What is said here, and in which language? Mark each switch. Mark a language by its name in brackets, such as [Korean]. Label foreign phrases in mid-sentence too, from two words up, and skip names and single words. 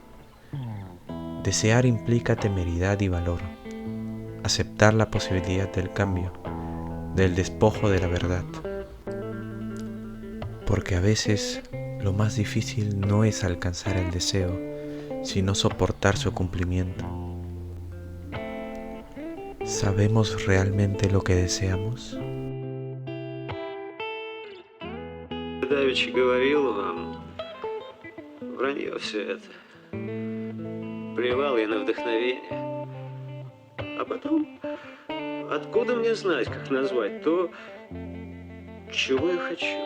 [Spanish] Desear implica temeridad y valor, aceptar la posibilidad del cambio, del despojo de la verdad. Porque a veces lo más difícil no es alcanzar el deseo, sino soportar su cumplimiento. ¿Sabemos realmente lo que deseamos? [Russian] Давич говорил вам, вранье все это. Плевал я на вдохновение. А потом, откуда мне знать, как назвать то, Чего я хочу?